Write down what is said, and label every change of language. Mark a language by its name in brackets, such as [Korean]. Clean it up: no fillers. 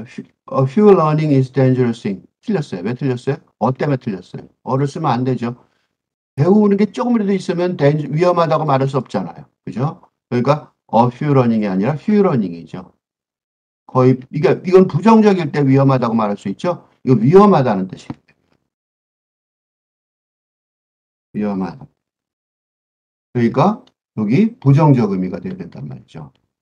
[English] A few learning is dangerous thing. [Korean] 틀렸어요. 왜 틀렸어요? 때문에 틀렸어요. 어를 쓰면 안 되죠. 배우는 게 조금이라도 있으면 위험하다고 말할 수 없잖아요. 그죠? 그러니까 a few learning이 아니라 few learning이죠. 거의 이건 부정적일 때 위험하다고 말할 수 있죠. 이거 위험하다는 뜻이에요. 위험한. 그러니까 여기 부정적 의미가 되어야 된단 말이죠.